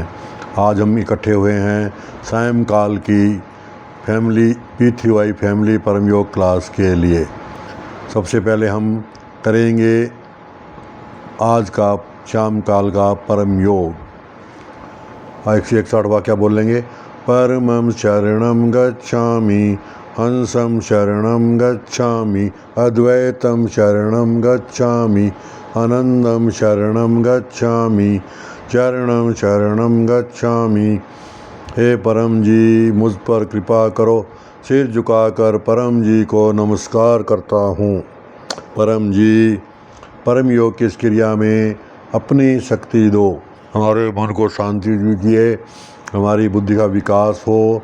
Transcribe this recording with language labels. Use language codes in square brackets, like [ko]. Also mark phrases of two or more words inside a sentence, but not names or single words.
[hi] आज हम इकट्ठे हुए हैं सायंकाल की P3Y फैमिली परम योग क्लास के लिए। सबसे पहले हम करेंगे आज का शाम काल का परम योग। 161 वाक्य बोलेंगे। [pi] परमं शरणं गच्छामि, हंसं शरणं गच्छामि, अद्वैतं शरणं गच्छामि, आनंदं शरणं गच्छामि, चरणं शरणं गच्छामि। [hi] हे परम जी, मुझ पर कृपा करो। सिर झुकाकर परम जी को नमस्कार करता हूँ। परम जी, परम योग की इस क्रिया में अपनी शक्ति दो। हमारे मन को शांति दीजिए, हमारी बुद्धि का विकास हो।